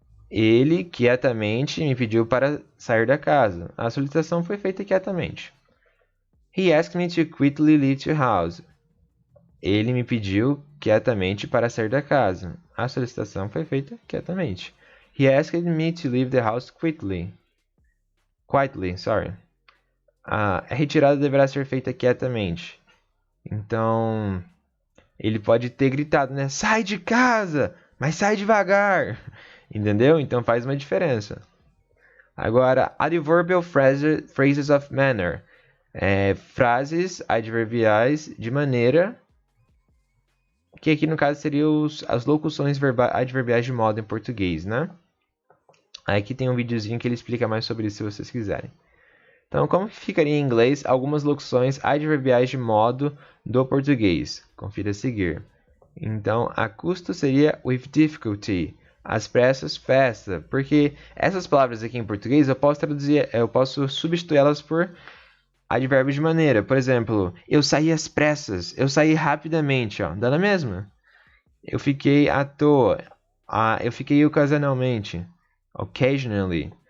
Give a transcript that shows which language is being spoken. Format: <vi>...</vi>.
<pt>Ele quietamente me pediu para sair da casa. A solicitação foi feita quietamente.</pt> <en>He asked me to quietly leave the house.</en> <pt>Ele me pediu quietamente para sair da casa. A solicitação foi feita quietamente.</pt> <en>He asked me to leave the house quietly.</en> <pt>A retirada deverá ser feita quietamente. Então, ele pode ter gritado, né? Sai de casa, mas sai devagar. Entendeu? Então faz uma diferença.</pt> <en>Agora, adverbial phrases of manner.</en> <pt>Frases adverbiais de maneira, que aqui no caso seriam as locuções adverbiais de modo em português, né? Aqui tem um videozinho que ele explica mais sobre isso se vocês quiserem. Então, como ficaria em inglês algumas locuções adverbiais de modo do português? Confira a seguir. Então, a custo seria</pt> <en>with difficulty.</en> <pt>Às pressas, festa. Porque essas palavras aqui em português eu posso substituí-las por advérbios de maneira. Por exemplo, eu saí às pressas, eu saí rapidamente, ó, dá na mesma. Eu fiquei à toa, eu fiquei ocasionalmente, occasionally.</pt>